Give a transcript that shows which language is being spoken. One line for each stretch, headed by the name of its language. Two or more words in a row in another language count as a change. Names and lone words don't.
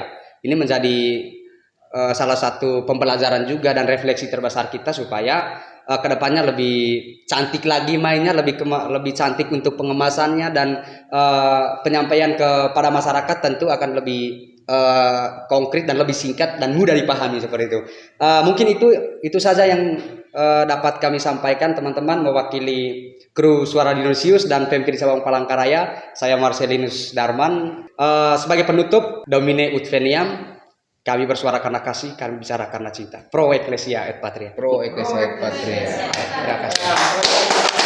Indonesian: Ini menjadi salah satu pembelajaran juga dan refleksi terbesar kita supaya kedepannya lebih cantik lagi mainnya, lebih cantik untuk pengemasannya dan penyampaian kepada masyarakat tentu akan lebih konkret dan lebih singkat dan mudah dipahami seperti itu. Mungkin itu saja yang dapat kami sampaikan teman-teman mewakili kru Suara Dinosius dan PMKRI Sabang Palangkaraya. Saya Marcelinus Darman. Sebagai penutup,
Latin: Domine ut veniam.
Indonesian: Kami bersuara karena kasih, kami bicara karena cinta.
Latin: Pro Ecclesia et Patria. Pro Ecclesia et Patria.
Indonesian: Terima kasih.